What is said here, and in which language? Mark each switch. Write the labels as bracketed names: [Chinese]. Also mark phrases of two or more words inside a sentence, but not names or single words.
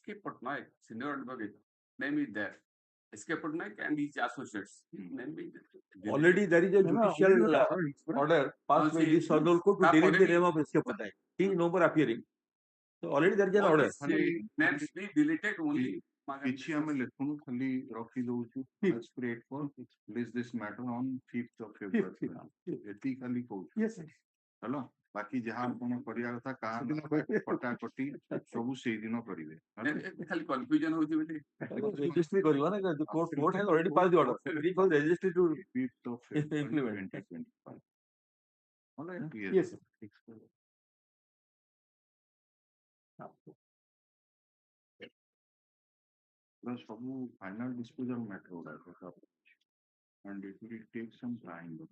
[English] Patnaik, senior advocate, name is there. S.K. Patnaik and his associates. Name is there. Already there is a judicial order passed by the Southern Court to delete the name of S.K. Patnaik. He is no more appearing. So already there is an order. Names be deleted only. [Odia] କିଛି ଆମେ ଲେଖୁନୁ ଖାଲି ରଖି ଦଉଛୁ [English] create for list this matter on 5th of February. [Odia] ଏତିକି ଖାଲି କହୁଛୁ। [English] Yes, sir. [Odia] ହେଲା ବାକି ଯାହା ଆପଣ କରିବା କଥା କାହା କଟାକଟି ସବୁ ସେଇଦିନ କରିବେ। ଖାଲି confusion ହଉଛି ବୋଲି। [English] Registry [Odia] କରିବ ନା [English] the court has already passed the order. We call registry to 5th of February implement. 2025. All right. Yes. ସବୁ final disposal matter ଗୁଡାକ and it will take some time.